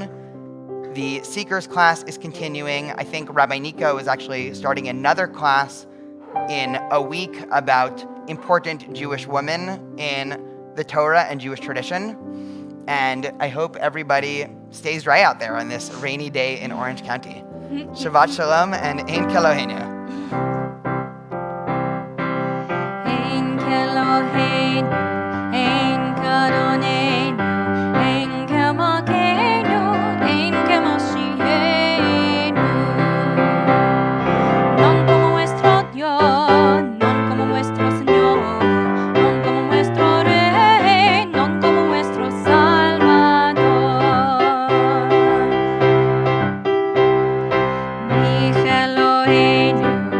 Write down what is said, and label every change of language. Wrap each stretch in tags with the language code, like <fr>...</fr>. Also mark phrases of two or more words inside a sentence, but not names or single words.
<en>The Seekers class is continuing. I think Rabbi Nico is actually starting another class in a week about important Jewish women in the Torah and Jewish tradition. And I hope everybody stays dry out there on this rainy day in Orange County.</en> <he>שבת שלום and אין כאלוהינו. אין כאלוהינו, אין כאדונינו, אין כמלכנו, אין כמושיענו.</he> <lad>Non como nuestro Dios, non como nuestro Señor, non como nuestro Rey, non como nuestro Salvador.</lad> <he>מי אלוהינו,</he>